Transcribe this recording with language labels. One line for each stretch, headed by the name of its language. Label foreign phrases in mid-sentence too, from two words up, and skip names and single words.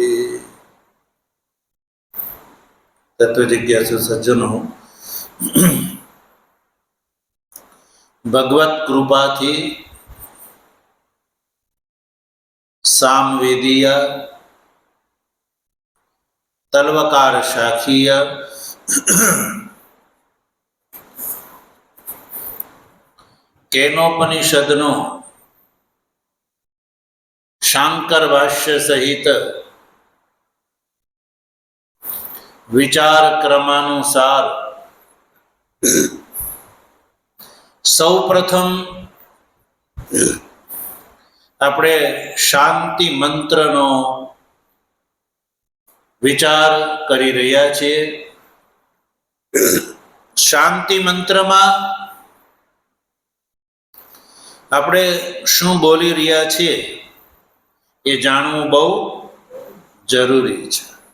Gujarati: તત્વ જિજ્ઞાસુ સજ્જનો, ભગવત કૃપા થી સામવેદીય તલવકાર શાખીય કેનોપનિષદનો શાંકર ભાષ્ય સહિત વિચાર ક્રમાનુસાર સૌપ્રથમ આપણે શાંતિ મંત્રનો વિચાર કરી રહ્યા છીએ। શાંતિ મંત્રમાં આપણે શું બોલી રહ્યા છીએ એ જાણવું બહુ જરૂરી છે।